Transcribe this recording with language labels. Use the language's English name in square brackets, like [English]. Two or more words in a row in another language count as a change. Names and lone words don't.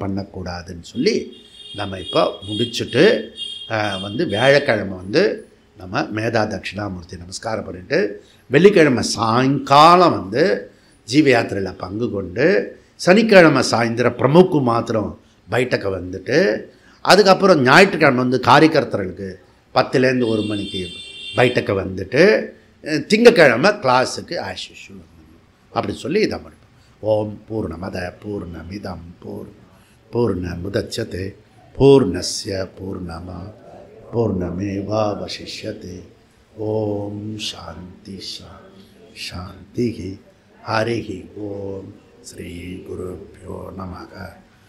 [Tamil] பண்ணக்கூடாதுன்னு சொல்லி நம்ம இப்போ முடிச்சுட்டு வியாழக்கிழமை நம்ம மேதா தட்சிணாமூர்த்தி நமஸ்காரம் பண்ணிட்டு, வெள்ளிக்கிழமை சாயங்காலம் ஜீவ யாத்திரையில் பங்கு கொண்டு, சனிக்கிழமை சாயந்தரம் பிரமுக்கு மாத்திரம் பைட்டக்க வந்துட்டு, அதுக்கப்புறம் ஞாயிற்றுக்கிழமை காரியகர்த்தர்களுக்கு 10லேருந்து 1 மணிக்கு பைட்டக்க வந்துட்டு, திங்கக்கிழமை கிளாஸுக்கு ஆஷிஷு அப்படி சொல்லி இதை முடிப்போம். [Sanskrit] ॐ पूर्णमद पूर्णमिदं पूर्णमुदच्यते पूर्णस्य पूर्णमेवावशिष्यते. ॐ शान्ति शान्ति. हरि ॐ. श्री गुरुभ्यो नमः.